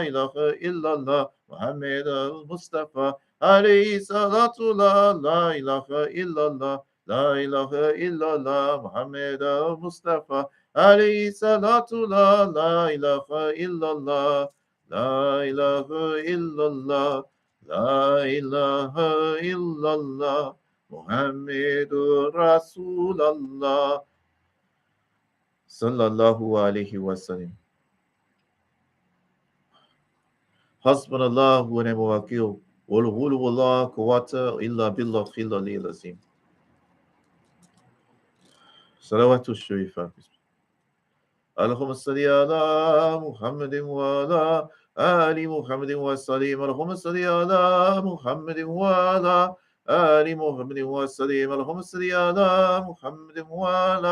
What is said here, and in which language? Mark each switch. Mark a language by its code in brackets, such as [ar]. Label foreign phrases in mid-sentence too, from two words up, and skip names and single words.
[ar] إله إلا الله، محمد المصطفى، عليه الصلاة لا إله إلا الله، لا إله إلا الله، محمد المصطفى، عليه الصلاة لا إله إلا الله، لا إله إلا الله، لا إله إلا الله، محمد رسول الله، صلى الله عليه وسلم. حسبنا الله ونعم الوكيل. ولا حول لا قوة إلا بالله العلي العظيم. صلوات شريفة. اللهم صل على محمد وعلى آل محمد وسلم اللهم صل على محمد وعلى آل محمد وسلم اللهم صل على محمد وعلى